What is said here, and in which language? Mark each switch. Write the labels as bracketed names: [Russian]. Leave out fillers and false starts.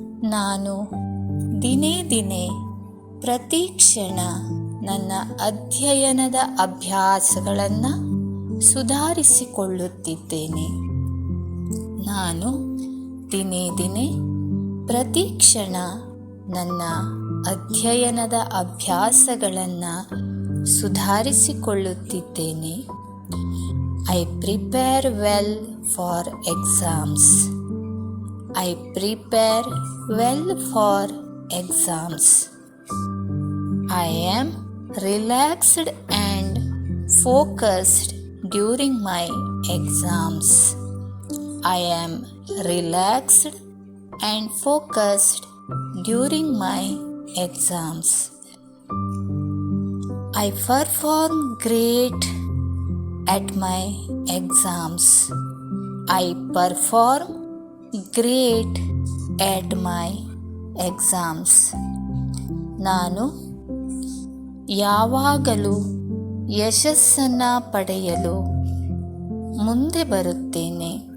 [Kannada] ನಾನು ದಿನೇ ದಿನೇ ಪ್ರತಿ ಕ್ಷಣ ನನ್ನ ಅಧ್ಯಯನದ ಅಭ್ಯಾಸಗಳನ್ನು ಸುಧಾರಿಸಿಕೊಳ್ಳುತ್ತಿದ್ದೇನೆ. ನಾನು ದಿನೇ ದಿನೇ ಪ್ರತಿ ಕ್ಷಣ ನನ್ನ ಅಧ್ಯಯನದ ಅಭ್ಯಾಸಗಳನ್ನು ಸುಧಾರಿಸಿಕೊಳ್ಳುತ್ತಿದ್ದೇನೆ. [English] I prepare well for exams. I prepare well for exams. I am relaxed and focused during my exams. I am relaxed and focused during my exams. I perform great at my exams. I perform great at my exams. [Kannada] ನಾನು ಯಾವಾಗಲೂ ಯಶಸ್ಸನ್ನು ಪಡೆಯಲು ಮುಂದೆ ಬರುತ್ತೇನೆ.